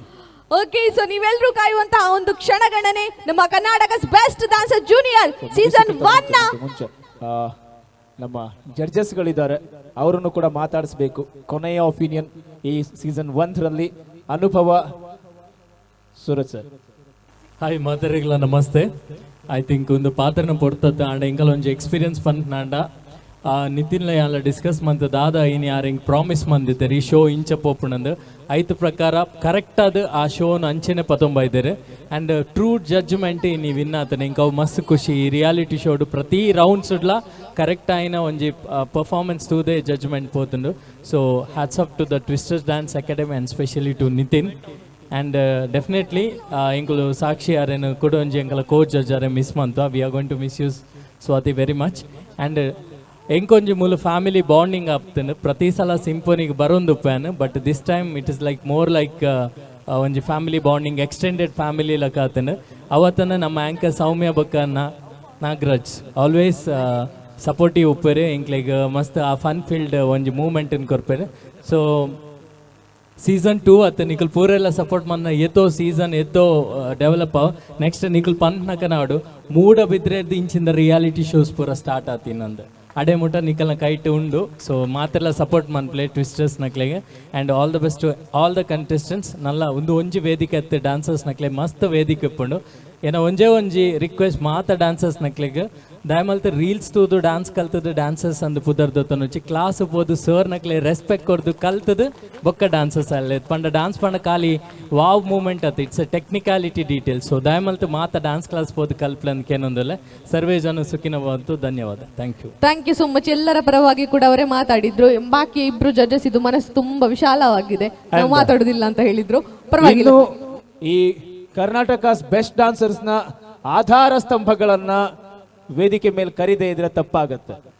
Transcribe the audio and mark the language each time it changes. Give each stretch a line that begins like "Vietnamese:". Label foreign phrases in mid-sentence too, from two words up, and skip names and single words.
English: okay, so
Kannada: ನೀವೆಲ್ಲರೂ ಕಾಯುವಂತಹ ಒಂದು ಕ್ಷಣಗಣನೆ ನಮ್ಮ ಕರ್ನಾಟಕಸ್ ಬೆಸ್ಟ್ ಡಾನ್ಸರ್ ಜೂನಿಯರ್ ಸೀಸನ್ 1 ನ ಮುಂಚೆ ನಮ್ಮ ಜಡ್ಜಸ್ ಗಳಿದ್ದಾರೆ, ಅವರನ್ನು ಕೂಡ ಮಾತಾಡಿಸಬೇಕು. ಕೊನೆಯ ಒಪಿನಿಯನ್ ಈ ಸೀಸನ್ 1 ರಲ್ಲಿ ಅನುಭವ. ಸೂರಜ್ ಸರ್.
Tulu: ಹಾಯ್ ಮಾತರಿಗಳ ನಮಸ್ತೆ.
English: I think
Tulu: ಒಂದು ಪಾತ್ರನ ಪೊಡ್ತದ ಆಂಡ ಇಂಕಲ್ ಒಂಜಿ ಎಕ್ಸ್ಪೀರಿಯನ್ಸ್ ಪಂಟ್ನಾಂಡ ನಿತಿನ್ಲ ಯಾಲ ಡಿಸ್ಕಸ್ ಮಂತದಾದ ಇನ್ ಯಾರಿಂಗ್ ಪ್ರಾಮಿಸ್ ಮಂದಿದ್ದಾರೆ ಈ ಶೋ ಇಂಚ ಪೋಪುಣಂದು ಐದು ಪ್ರಕಾರ ಕರೆಕ್ಟ್ ಆದ ಆ ಶೋನ ಅಂಚೆನೆ ಪತೊಂಬೈದ್ದಾರೆ.
English: and true judgment
Tulu: ನೀವು ವಿನ್ ಆತನೆ ಇಂಕ ಮಸ್ತ್ ಖುಷಿ. ಈ ರಿಯಾಲಿಟಿ ಶೋಡು ಪ್ರತಿ ರೌಂಡ್ಸ್ ಉಡ್ಲ ಕರೆಕ್ಟ್ ಆಯ್ನ ಒಂಜಿ ಪರ್ಫಾರ್ಮೆನ್ಸ್ ತೂದೆ ಜಡ್ಜ್ಮೆಂಟ್ ಪೋತುಂಡು.
English: so hats off to the Twisters Dance Academy and specially to Nitin. and definitely
Tulu: ಎಂಕುಲು ಸಾಕ್ಷಿ ಆರೇನು ಕೂಡ ಒಂಜಿ ಎಂಕಲ ಕೋಚ್ ಜಡ್ಜ್ ಆರೆ ಮಿಸ್ ಮಂತು.
English: we are going to miss you Swathi very much. and
Tulu: ಎಂಕೊಂಜಿ ಮೂಲ
English: family bonding ಆಗ್ತದೆ.
Kannada: ಪ್ರತಿ ಸಲ ಸಿಂಫೋನಿಗೆ ಬರೋದು
English: fun, but this time it is like more like ಒಂಜಿ family bonding extended family
Tulu: ಲಕ ಆತನ. ಅವತ್ತನ ನಮ್ಮ ಆ್ಯಂಕರ್ ಸೌಮ್ಯ ಬಕ್ಕನ್ನ ನಾಗರಾಜ್
English: always supportive
Tulu: ಉಪ್ಪೇರೆ ಇಂಕ್ ಲೈಕ್ ಮಸ್ತ್ ಆ
English: fun filled
Tulu: ಒಂಜಿ ಮೂಮೆಂಟನ್ನು ಕೊರ್ಪೇರೆ. ಸೊ ಸೀಸನ್ 2 ಅತ್ತ ನಿಖಲ್ ಪೂರೆಲ್ಲ ಸಪೋರ್ಟ್ ಮನ್ನ ಎತ್ತೋ ಸೀಸನ್ ಎತ್ತೋ ಡೆವಲಪ್ ಆವ್. ನೆಕ್ಸ್ಟ್ ನಿಖಲ್ ಪಂಟ್ನಕ ನಾಡು ಮೂಡ ಬಿದ್ರೆದ್ದು ಇಂಚಿಂದ
English: reality shows
Tulu: ಪೂರ ಸ್ಟಾರ್ಟ್ ಆತಿನಂದು ಅಡೆ ಮುಟ ನಿಖಲ್ನ ಕೈಟ್ ಉಂಡು. ಸೊ ಮಾತೆಲ್ಲ ಸಪೋರ್ಟ್ ಮನ್ಪ್ಲೆ ಟ್ವಿಸ್ಟರ್ಸ್ ನಕ್ಲೆಗೆ.
English: and all the best to all the contestants.
Tulu: ನಲ್ಲ ಒಂಜಿ ವೇದಿಕೆ ಎತ್ತೆ ಡಾನ್ಸರ್ಸ್ ನಕ್ಲೆ ಮಸ್ತ್ ವೇದಿಕೆ ಇಪ್ಪುಂಡು. ಏನೋ ಒಂಜಿ ರಿಕ್ವೆಸ್ಟ್ ಮಾತ ಡಾನ್ಸರ್ಸ್ ನಕ್ಲೆಗೆ ದಯಮಲ್ತ ರೀಲ್ಸ್ ತೂದು ಡ್ಯಾನ್ಸ್ ಕಲ್ತದ್ದು ಡ್ಯಾನ್ಸರ್ಸ್ ಅಂದು ಪುದರ್ದೊತ್ತನು ಕ್ಲಾಸ್ ಹೋದು ಸರ್ ನಕ್ಲೆ ರೆಸ್ಪೆಕ್ಟ್ ಕೊಡ್ದು ಕಲ್ತದ್ದು ಬೊಕ್ಕ ಡ್ಯಾನ್ಸರ್ಸ್ ಅಲ್ಲೇ ಪಂಡ ಡ್ಯಾನ್ಸ್ ಪಂಡ ಖಾಲಿ
English: wow moment
Tulu: ಅತ್ತ
English: it's a technicality details.
Tulu: ಸೊ ದಯಮಲ್ತ ಮಾತ ಡ್ಯಾನ್ಸ್ ಕ್ಲಾಸ್ ಹೋದು ಕಲ್ಪ್ಲನ್ಕೆ ಏನೊಂದಲ್ಲ.
Sanskrit: ಸರ್ವೇ ಜನ ಸುಖಿನವಂತು. ಧನ್ಯವಾದ.
English: thank you so much.
Kannada: ಎಲ್ಲರ ಪರವಾಗಿ ಕೂಡ ಅವರೇ ಮಾತಾಡಿದ್ರು. ಬಾಕಿ ಇಬ್ರು ಜಡ್ಜಸ್ ಇದು ಮನಸ್ಸು ತುಂಬಾ ವಿಶಾಲವಾಗಿದೆ, ನಾವು ಮಾತಾಡುದಿಲ್ಲ ಅಂತ ಹೇಳಿದ್ರು. ಪರವಾಗಿಲ್ಲ. ಈ ಕರ್ನಾಟಕ ಬೆಸ್ಟ್ ಡಾನ್ಸರ್ಸ್ ನ ಆಧಾರ ಸ್ತಂಭಗಳನ್ನ ವೇದಿಕೆ ಮೇಲೆ ಕರೀದೇ ಇದ್ರೆ ತಪ್ಪಾಗತ್ತೆ.